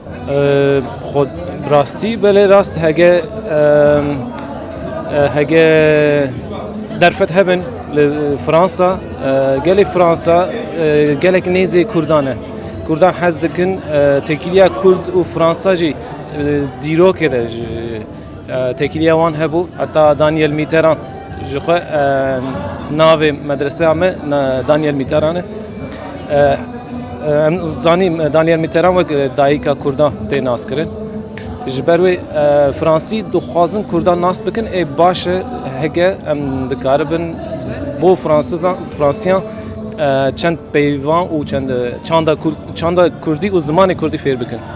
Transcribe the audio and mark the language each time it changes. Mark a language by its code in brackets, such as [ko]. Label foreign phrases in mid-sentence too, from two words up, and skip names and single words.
[ku] خۆ ڕاستی بەلێ ڕاست هەگە دەرفەت هەبن لە فەڕەنسا گەلێک فەڕەنسا گەلێک نێزی کوردانە کوردان حەز دەکەن تێکیلیا کورد و فەڕەنساژی دیرۆکێدە تێکیلیا وان هەبوو هەتا دانیێل میتەران ji xwe navê medreseya me Daniel Mîteran e em zanîn Daniel Mîteran wek dayîka Kurdan tê naskirin ji ber wê Fransî dixwazin Kurdan nas bikin ê baş e hege em dikaribin bo Fransîyan çend peyvan û çend çanda Kurdî û zimanê Kurdî fêr bikin.